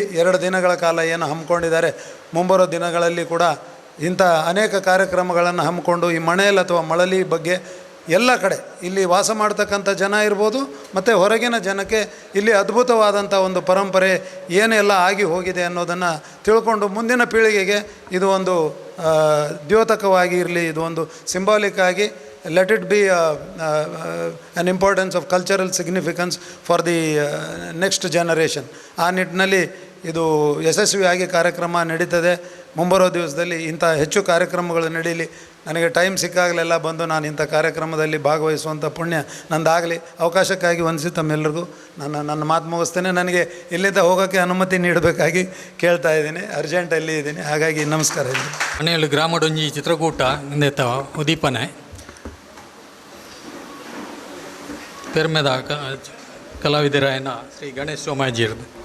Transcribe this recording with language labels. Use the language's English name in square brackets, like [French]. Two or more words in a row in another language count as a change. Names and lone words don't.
[Kannada] 2 ದಿನಗಳ ಕಾಲ ಏನು ಹಮ್ಮಿಕೊಂಡಿದ್ದಾರೆ, ಮುಂಬರೋ ದಿನಗಳಲ್ಲಿ ಕೂಡ ಇಂಥ ಅನೇಕ ಕಾರ್ಯಕ್ರಮಗಳನ್ನು ಹಮ್ಮಿಕೊಂಡು ಈ ಮಣೇಲ್ ಅಥವಾ ಮಳಲಿ ಬಗ್ಗೆ ಎಲ್ಲ ಕಡೆ ಇಲ್ಲಿ ವಾಸ ಮಾಡ್ತಕ್ಕಂಥ ಜನ ಇರ್ಬೋದು ಮತ್ತು ಹೊರಗಿನ ಜನಕ್ಕೆ ಇಲ್ಲಿ ಅದ್ಭುತವಾದಂಥ ಒಂದು ಪರಂಪರೆ ಏನೆಲ್ಲ ಆಗಿ ಹೋಗಿದೆ ಅನ್ನೋದನ್ನು ತಿಳ್ಕೊಂಡು ಮುಂದಿನ ಪೀಳಿಗೆಗೆ ಇದು ಒಂದು ದ್ಯೋತಕವಾಗಿ ಇರಲಿ, ಇದು ಒಂದು ಸಿಂಬಾಲಿಕ್ ಆಗಿ [English] let it be an importance of cultural significance for the next generation. [Kannada] ಆ ನಿಟ್ಟಿನಲ್ಲಿ ಇದು ಯಶಸ್ವಿಯಾಗಿ ಕಾರ್ಯಕ್ರಮ ನಡೀತದೆ. ಮುಂಬರೋ ದಿವಸದಲ್ಲಿ ಇಂಥ ಹೆಚ್ಚು ಕಾರ್ಯಕ್ರಮಗಳು ನಡೀಲಿ. ನನಗೆ ಟೈಮ್ ಸಿಕ್ಕಾಗಲೆಲ್ಲ ಬಂದು ನಾನು ಇಂಥ ಕಾರ್ಯಕ್ರಮದಲ್ಲಿ ಭಾಗವಹಿಸುವಂಥ ಪುಣ್ಯ ನಂದಾಗಲಿ. ಅವಕಾಶಕ್ಕಾಗಿ ವಂದಿಸಿ ತಮ್ಮೆಲ್ಲರಿಗೂ ನನ್ನ ಮಾತು ಮುಗಿಸ್ತೇನೆ. ನನಗೆ ಇಲ್ಲಿಂದ ಹೋಗೋಕ್ಕೆ ಅನುಮತಿ ನೀಡಬೇಕಾಗಿ ಕೇಳ್ತಾ ಇದ್ದೀನಿ, ಅರ್ಜೆಂಟಲ್ಲಿ ಇದ್ದೀನಿ, ಹಾಗಾಗಿ ನಮಸ್ಕಾರ. [Tulu] ಮನೆಯಲ್ಲಿ ಗ್ರಾಮಡೊಂಜಿ ಚಿತ್ರಕೂಟ ಇಂದೆತ್ತ ಉದೀಪನೆ ಪೆರ್ಮೆದ ಕಲಾವಿದರಾಯನ ಶ್ರೀ ಗಣೇಶ್ ಸೋಮಾಜಿಯರ್ದು.